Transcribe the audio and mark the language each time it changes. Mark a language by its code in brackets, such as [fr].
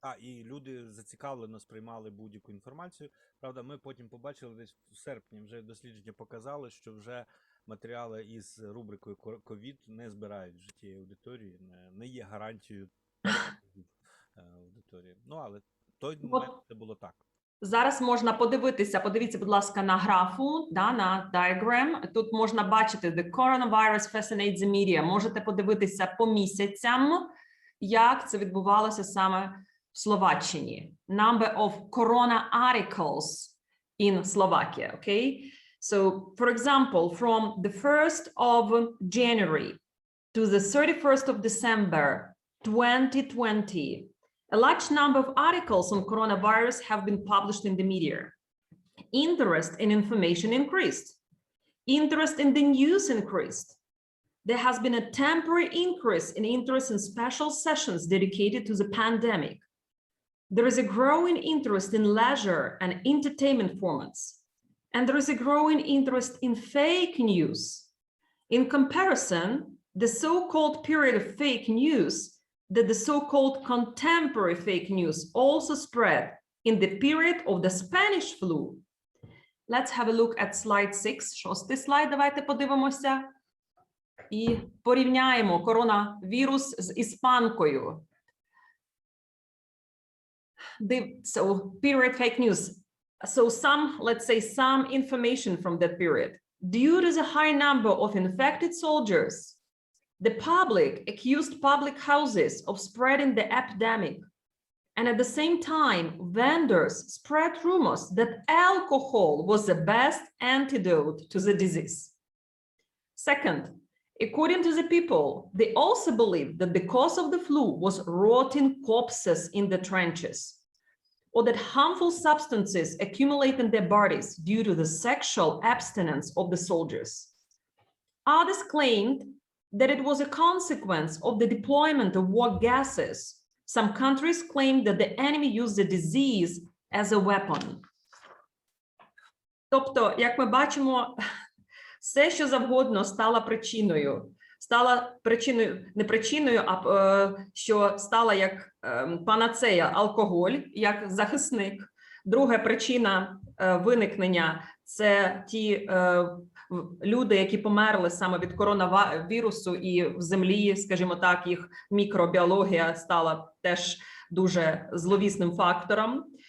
[uk] І люди зацікавлено сприймали будь-яку інформацію. Правда, ми потім побачили, десь в серпні вже дослідження показали, що вже матеріали із рубрикою «Ковід» не збирають в житті аудиторії, не є гарантією аудиторії. Ну, але той момент це було так. Зараз можна подивіться, будь ласка, на графу, на diagram. Тут можна бачити [en] «The coronavirus fascinates the media». [uk] Можете подивитися по місяцям, як це відбувалося саме в Словаччині. [en] Number of corona articles in Slovakia, okay? So, for example, from the 1st of January to the 31st of December 2020, A large number of articles on coronavirus have been published in the media. Interest in information increased. Interest in the news increased. There has been a temporary increase in interest in special sessions dedicated to the pandemic. There is a growing interest in leisure and entertainment formats. And there is a growing interest in fake news. In comparison, the so-called period of fake news, that the so-called contemporary fake news also spread in the period of the Spanish flu. Let's have a look at slide 6. [uk] Шостий слайд, давайте подивимося. І порівняємо коронавірус з іспанкою. [en] So, period fake news. So let's say some information from that period. Due to the high number of infected soldiers, the public accused public houses of spreading the epidemic. And at the same time, vendors spread rumors that alcohol was the best antidote to the disease. Second, according to the people, they also believed that the cause of the flu was rotting corpses in the trenches, or that harmful substances accumulate in their bodies due to the sexual abstinence of the soldiers. Others claimed that it was a consequence of the deployment of war gases. Some countries claimed that the enemy used the disease as a weapon. [uk] Тобто, як ми бачимо, все, що завгодно стало причиною. Стала причиною, не причиною, а що стала як панацея алкоголь, як захисник. Друга причина виникнення – це ті люди, які померли саме від коронавірусу, і в землі, скажімо так, їх мікробіологія стала теж дуже зловісним фактором.